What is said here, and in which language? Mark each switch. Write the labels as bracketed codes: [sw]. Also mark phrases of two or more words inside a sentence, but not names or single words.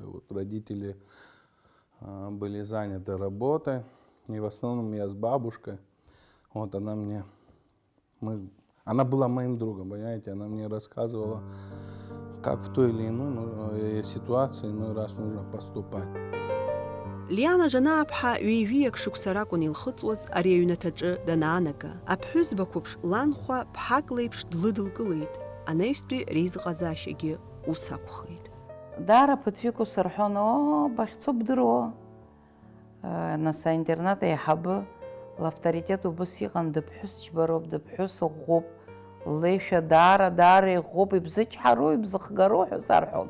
[ru] Вот родители были заняты работой, и в основном я с бабушкой. Вот она была моим другом, понимаете, она мне рассказывала, как в той или иной ситуации иной раз нужно поступать. [ab] Лиана Жанааԥҳа ҩеижәиак шықәса ракәын илхыҵуаз ари аҩнаҭаҿы данаанага. Аԥҳәызба қәыԥш ланхәа ԥҳак леиԥш длыдылкылеит. Анаҩстәи реизыҟазаашьагьы ус акәхеит. Даара ԥыҭҩык ус рҳәон, бахьцо бдыруо. Нас аинтернат аиҳабы лавторитет убыс иҟан, дыԥҳәыс џьбароуп, дыԥҳәыс ӷәӷәоуп, леишәа даара иӷәӷәоуп, ибзычҳароу, ибзыхгароу ҳәа сарҳәон.